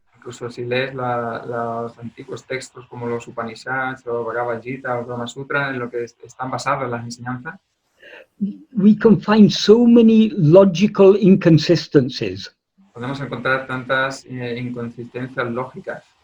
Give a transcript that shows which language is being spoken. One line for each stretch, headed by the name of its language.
Spanish: Incluso si lees los antiguos textos como los Upanishads o Bhagavad Gita o Brahma Sutra, en lo que están basados en las enseñanzas,
English: we can find so many logical inconsistencies.
Spanish: podemos encontrar tantas inconsistencias lógicas.